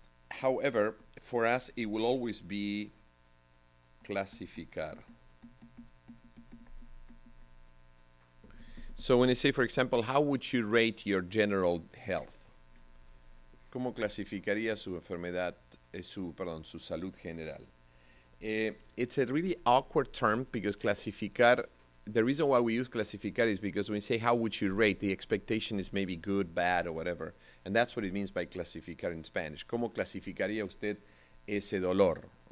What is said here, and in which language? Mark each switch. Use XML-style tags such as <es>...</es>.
<en>However, for us, it will always be clasificar. So when I say, for example, how would you rate your general health?</en> <es>¿Cómo clasificaría su enfermedad, su salud general?</es> <en>It's a really awkward term, because clasificar, the reason why we use clasificar is because when we say how would you rate, the expectation is maybe good, bad, or whatever. And that's what it means by clasificar in Spanish.</en> <es>¿Cómo clasificaría usted ese dolor?</es>